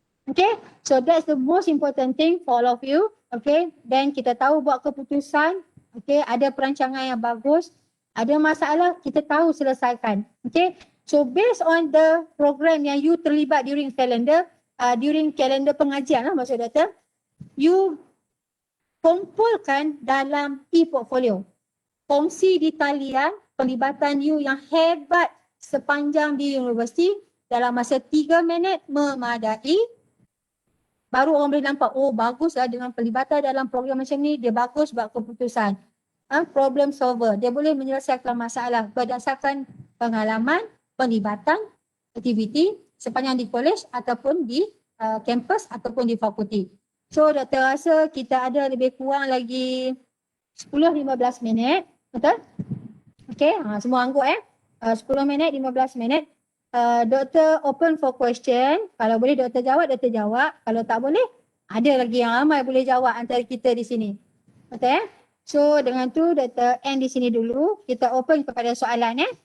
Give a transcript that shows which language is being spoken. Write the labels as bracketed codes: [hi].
[en] Okay, so that's the most important thing for all of you. [ms] Okay, then kita tahu buat keputusan. Okay, ada perancangan yang bagus. Ada masalah, kita tahu selesaikan. Okay, so [en] based on the program [ms] yang you terlibat [en] during calendar [ms] pengajian lah maksud doktor, you kumpulkan dalam e-portfolio. Kongsi di talian pelibatan you yang hebat sepanjang di universiti dalam masa 3 minit memadai. Baru orang boleh nampak, oh bagus lah dengan pelibatan dalam program macam ni, dia bagus buat keputusan. [en] Problem solver, [ms] dia boleh menyelesaikan masalah berdasarkan pengalaman, pelibatan, aktiviti sepanjang di college ataupun di kampus ataupun di fakulti. So doktor rasa kita ada lebih kurang lagi 10-15 minit, betul? Okay, semua angguk 10 minit, 15 minit. [en] Doktor open for question. [ms] Kalau boleh doktor jawab. Kalau tak boleh, ada lagi yang ramai boleh jawab antara kita di sini. Betul? So dengan tu doktor [en] end [ms] di sini dulu. Kita open kepada soalan.